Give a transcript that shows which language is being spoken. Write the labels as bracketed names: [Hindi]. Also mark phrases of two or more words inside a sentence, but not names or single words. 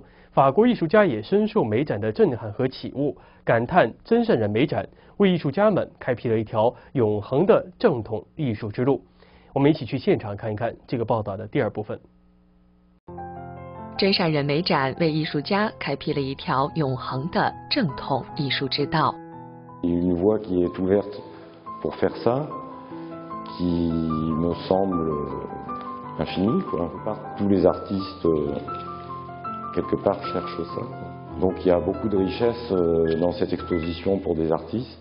[Chinese] 法国艺术家也深受美展的震撼和启悟，感叹真善忍美展为艺术家们开辟了一条永恒的正统艺术之路。我们一起去现场看一看这个报道的第二部分。真善忍美展为艺术家开辟了一条永恒的正统艺术之道。 [French] Une voie qui est ouverte pour faire ça, qui me semble infinie, quoi. Tous les artistes, quelque part, cherchent ça. Donc il y a beaucoup de richesse dans cette exposition pour des artistes.